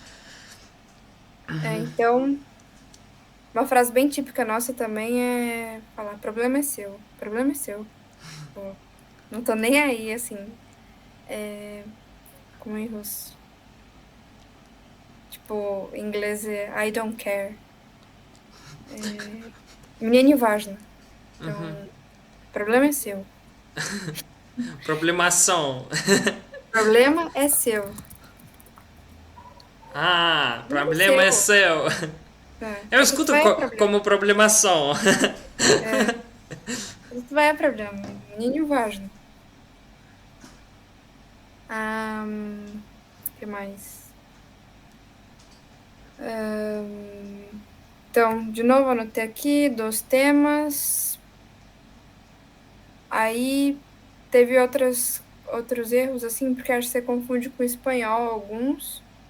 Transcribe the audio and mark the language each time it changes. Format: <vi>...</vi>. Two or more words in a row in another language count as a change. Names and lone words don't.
<pt>Então, uma frase bem típica nossa também é falar: problema é seu. Problema é seu. Pô, não tô nem aí, assim. Como em russo. Tipo, em inglês é</pt> <en>I don't care.</en> <ru>Мне не важно.</ru> <pt>Então, problema é seu. Problemação. Problema é seu. Problema é Problema é seu. seu. Eu Esse escuto vai é problema. como problemação. Esse vai é problema.</pt> <ru>Мне не важно.</ru> <pt>Que mais? Então, de novo, anotei aqui 2 temas. Aí teve outros erros, assim, porque acho que você confunde com o espanhol alguns.</pt>